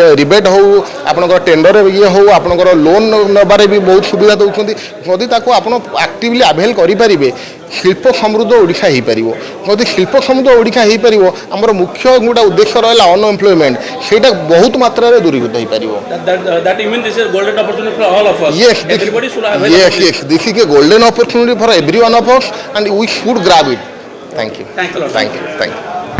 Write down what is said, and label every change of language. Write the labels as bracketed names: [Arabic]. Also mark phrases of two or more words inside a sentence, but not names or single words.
[Odia] ରିବେଟ୍ ହେଉ ଆପଣଙ୍କର ଟେଣ୍ଡର ଇଏ ହେଉ ଆପଣଙ୍କର ଲୋନ୍ ନେବାରେ ବି ବହୁତ ସୁବିଧା ଦେଉଛନ୍ତି ଯଦି ତାକୁ ଆପଣ [English] actively avail [Odia] କରିପାରିବେ ଶିଳ୍ପ ସମୃଦ୍ଧ ଓଡ଼ିଶା ହେଇପାରିବ ଯଦି ଶିଳ୍ପ ସମୃଦ୍ଧ ଓଡ଼ିଶା ହେଇପାରିବ ଆମର ମୁଖ୍ୟ ଗୋଟେ ଉଦ୍ଦେଶ୍ୟ ରହିଲା ଅନଏମ୍ପ୍ଲୟମେଣ୍ଟ ସେଇଟା ବହୁତ ମାତ୍ରାରେ ଦୂରୀଭୂତ ହେଇପାରିବ [English] this is a golden opportunity for every one of us and we should grab it. Thank you. Thanks a lot. Thank you.